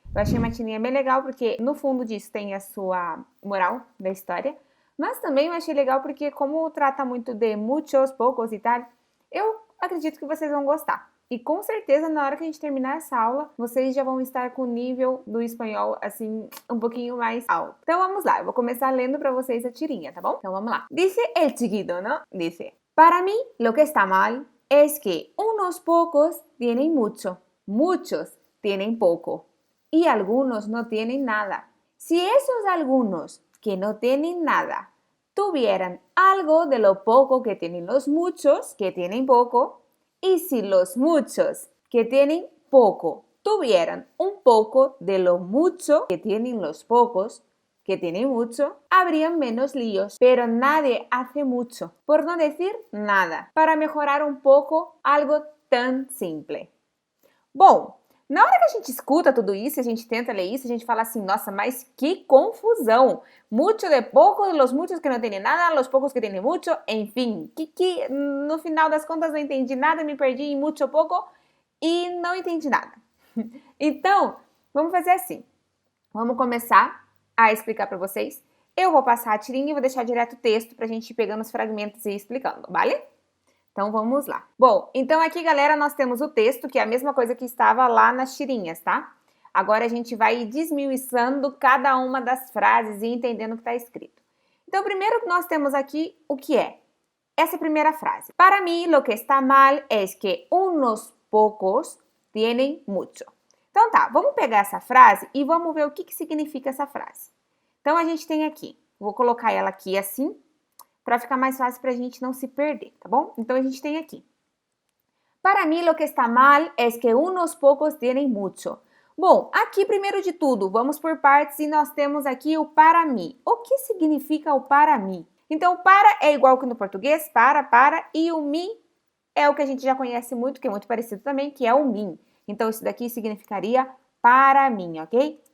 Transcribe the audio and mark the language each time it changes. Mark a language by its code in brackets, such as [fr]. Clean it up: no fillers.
[pt] Eu achei uma tirinha bem legal porque no fundo disso tem a sua moral da história, mas também eu achei legal porque como trata muito de muchos, poucos e tal, eu acredito que vocês vão gostar. E com certeza na hora que a gente terminar essa aula, vocês já vão estar com o nível do espanhol assim um pouquinho mais alto. Então vamos lá, eu vou começar lendo para vocês a tirinha, tá bom? Então vamos lá. [es] Dice el chiquito, ¿no? Dice: "Para mí lo que está mal es que unos pocos tienen mucho, muchos tienen poco y algunos no tienen nada. Si esos algunos que no tienen nada tuvieran algo de lo poco que tienen los muchos que tienen poco, y si los muchos que tienen poco tuvieran un poco de lo mucho que tienen los pocos que tienen mucho, habrían menos líos, pero nadie hace mucho, por no decir nada, para mejorar un poco algo tan simple." [pt] Bom, na hora que a gente escuta tudo isso, a gente tenta ler isso, a gente fala assim, nossa, mas que confusão. Mucho de pouco, los muchos que não têm nada, los poucos que têm mucho, enfim, que no final das contas não entendi nada, me perdi em muito pouco e não entendi nada. Então, vamos fazer assim. Vamos começar a explicar para vocês. Eu vou passar a tirinha e vou deixar direto o texto pra gente ir pegando os fragmentos e ir explicando, vale? Então, vamos lá. Bom, então aqui, galera, nós temos o texto, que é a mesma coisa que estava lá nas tirinhas, tá? Agora a gente vai desmiuçando cada uma das frases e entendendo o que está escrito. Então, primeiro nós temos aqui o que é essa primeira frase. [es] Para mí, lo que está mal es que unos pocos tienen mucho. [pt] Então tá, vamos pegar essa frase e vamos ver o que significa essa frase. Então, a gente tem aqui, vou colocar ela aqui assim, para ficar mais fácil para a gente não se perder, tá bom? Então, a gente tem aqui. [es] Para mí, lo que está mal es que unos pocos tienen mucho. [pt] Bom, aqui, primeiro de tudo, vamos por partes e nós temos aqui o para mim. O que significa o para mim? Então, o para é igual que no português, para, e o mim é o que a gente já conhece muito, que é muito parecido também, que é o mim. Então, isso daqui significaria para mim, ok?